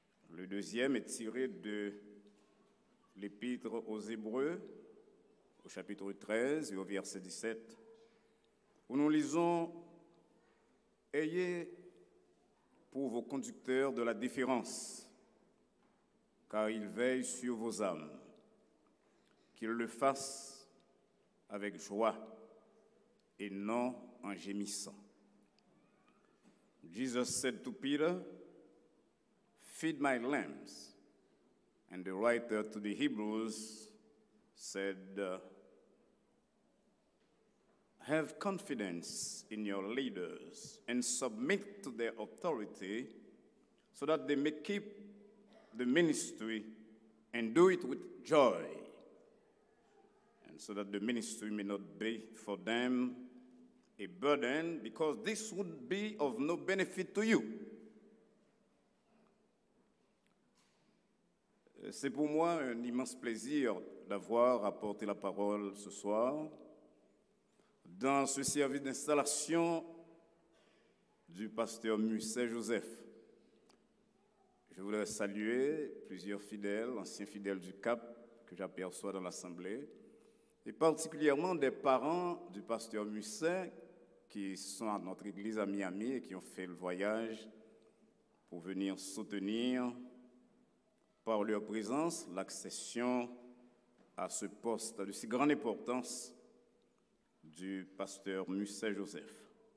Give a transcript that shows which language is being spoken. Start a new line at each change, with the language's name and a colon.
French: Le deuxième est tiré de l'Épître aux Hébreux, au chapitre 13 et au verset 17, où nous lisons « Ayez pour vos conducteurs de la déférence, car ils veillent sur vos âmes, qu'ils le fassent avec joie et non en gémissant. »
English: Jesus said to Peter, "Feed my lambs." And the writer to the Hebrews said, "Have confidence in your leaders and submit to their authority so that they may keep the ministry and do it with joy, and so that the ministry may not be for them a burden, because this would be of no benefit to you."
French: C'est pour moi un immense plaisir d'avoir apporté la parole ce soir dans ce service d'installation du pasteur Musset Joseph. Je voudrais saluer plusieurs fidèles, anciens fidèles du Cap que j'aperçois dans l'Assemblée, et particulièrement des parents du pasteur Musset qui sont à notre église à Miami et qui ont fait le voyage pour venir soutenir par leur présence l'accession à ce poste de si grande importance du pasteur Musset Joseph.